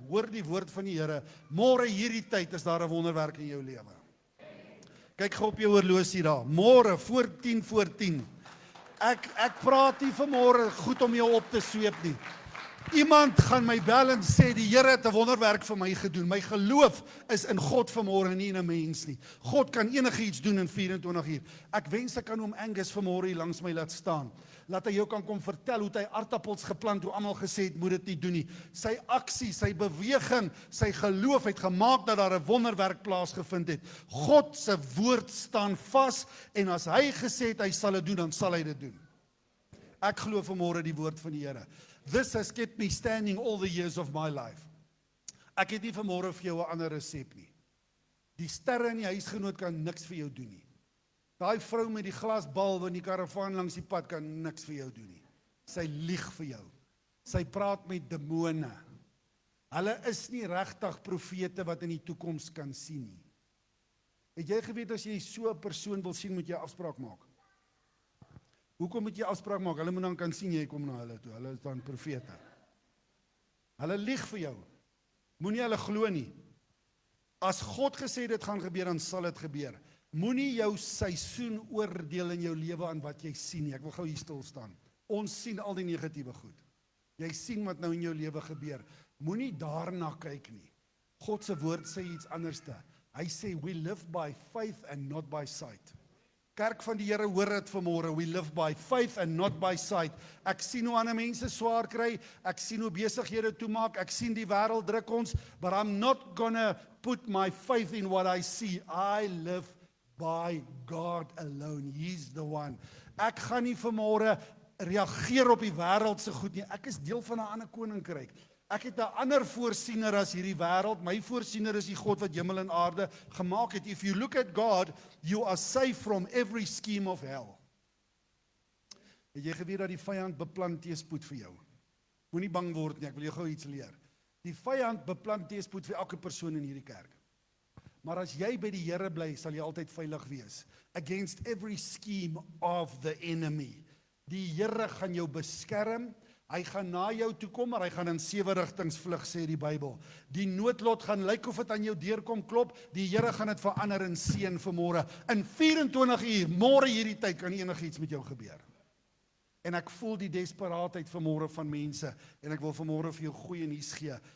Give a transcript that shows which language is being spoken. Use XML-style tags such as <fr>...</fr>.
<af>Hoor die woord van die Here. Môre hierdie tyd is daar 'n wonderwerk in jou lewe. Kyk gou op jou horlosie daar. Môre voor 10:10. Ek praat nie vanmôre goed om jou op te sweep nie. Iemand gaan my bel en sê die Here het 'n wonderwerk vir my gedoen. My geloof is in God vanmôre, nie in 'n mens nie. God kan enigiets doen in 24 uur. Ek wens ek kan hom Angus vanmôre hier langs my laat staan. Laat hy jou kan kom vertel hoe hy aardappels geplant, hoe almal gesê het moet dit nie doen nie. Sy aksie, sy beweging, sy geloof het gemaak dat daar 'n wonderwerk plaasgevind het. God se woord staan vas en as hy gesê het hy sal dit doen, dan sal hy dit doen. Ek glo vanmôre die woord van die Here.</af> <en>This has kept me standing all the years of my life.</en> <af>Ek het nie vanmôre vir jou 'n ander resep nie. Die sterre in die huisgenoot kan niks vir jou doen nie. Daai vrou met die glasbal in die karavaan langs die pad kan niks vir jou doen nie. Sy lieg vir jou. Sy praat met demone. Hulle is nie regtig profete wat in die toekoms kan sien nie. Het jy geweet as jy so 'n persoon wil sien, moet jy 'n afspraak maak? Hoekom moet jy afspraak maak? Hulle moet dan kan sien jy kom na hulle toe. Hulle is dan profete. Hulle lieg vir jou. Moenie hulle glo nie. As God gesê dit gaan gebeur, dan sal dit gebeur. Moenie jou seisoen oordeel in jou lewe aan wat jy sien nie. Ek wil gou hier stil staan. Ons sien al die negatiewe goed. Jy sien wat nou in jou lewe gebeur. Moenie daarna kyk nie. God se woord sê iets anderste. Hy sê</af> <en>we live by faith and not by sight.</en> <af>Kerk van die Here, hoor dit vanmôre.</af> <en>We live by faith and not by sight.</en> <af>Ek sien hoe ander mense swaar kry. Ek sien hoe besighede toemaak. Ek sien die wêreld druk ons,</af> <en>but I'm not gonna put my faith in what I see. I live by God alone. He's the one.</en> <af>Ek gaan nie vanmôre reageer op die wêreld se goed nie. Ek is deel van 'n ander koninkryk. Ek het 'n ander voorsiener as hierdie wêreld. My voorsiener is die God wat hemel en aarde gemaak het.</af> <en>If you look at God, you are safe from every scheme of hell.</en> <af>Het jy geweet dat die vyand beplan teëspoed vir jou? Moenie bang word nie, ek wil jou gou iets leer. Die vyand beplan teëspoed vir elke persoon in hierdie kerk. Maar as jy by die Here bly, sal jy altyd veilig wees.</af> <en>Against every scheme of the enemy.</en> <af>Die Here gaan jou beskerm. Hy gaan na jou toe kom, maar hy gaan in 7 rigtings vlug, sê die Bybel. Die noodlot gaan lyk of dit aan jou deur kom klop. Die Here gaan dit verander in seën vanmôre. In 24 uur, môre hierdie tyd kan enigiets met jou gebeur. En ek voel die desperaatheid vanmôre van mense en ek wil vanmôre vir jou goeie nuus gee.</af>